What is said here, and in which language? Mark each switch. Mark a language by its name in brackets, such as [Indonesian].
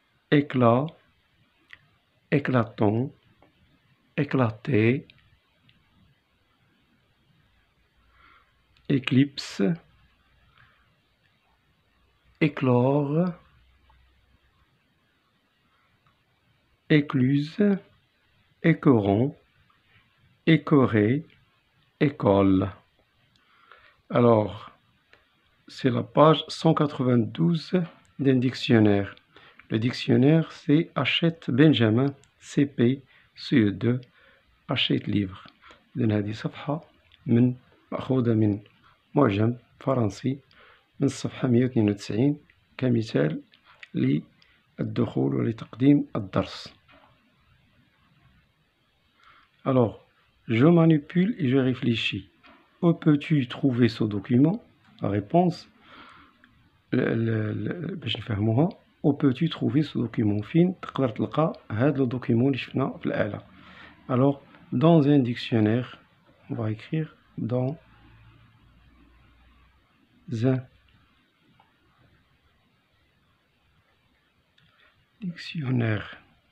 [French] éclat, éclatant, éclater, éclipse, éclore, écluse, écoron, écoré, école. Alors, c'est la page 192 d'un dictionnaire. Le dictionnaire, c'est Hachette Benjamin, CP, CE2, Hachette livre. [Arabic] إذن هذه صفحة مأخوذة من معجم فرنسي من الصفحة 192 كمثال للدخول ولتقديم الدرس. [French] Alors, je manipule et je réfléchis. Où peux-tu trouver ce document? La réponse, [Arabic] باش نفهموها. [French] Où peux-tu trouver ce document? [Arabic] فين تقدر تلقى هذا le document اللي شفنا في الأعلى. [French] Alors, dans un dictionnaire, on va écrire dans un dictionnaire.